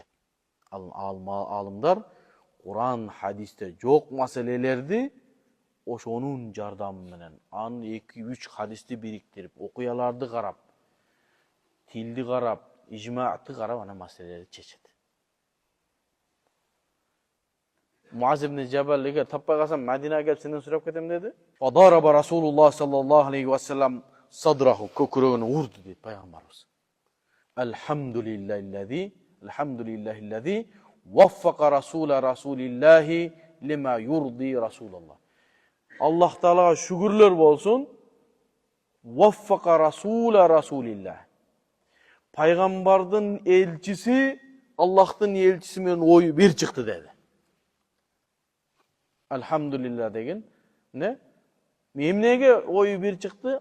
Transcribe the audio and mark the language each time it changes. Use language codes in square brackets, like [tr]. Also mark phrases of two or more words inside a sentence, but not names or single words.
[ky] Алымдар Куран, хадисте жок маселелерди ошонун жардамы менен, анын 2-3 хадисти бириктирип, окуяларды карап, тилди карап, ижмаатты карап, ана маселелерди чечет. Муаз ибн Жабал эгер таппай калсам, Мадинага келип сенден сурап кетем деди. [ar] ضرب رسول الله صلى الله عليه وسلم صدره, [ky] көкүрөгүн урду дейт пайгамбарыбыз. [ar] الحمد لله الذي وفق رسول رسول الله لما يرضي رسول الله. [ky] Аллах Таалага шүгүрлөр болсун. [ar] وفق رسول الله. [ky] Пайгамбардын элчиси Аллахтын элчиси менен ою бир чыкты деди. Alhamdulillah деген не? Эмнеге ою бир чыкты?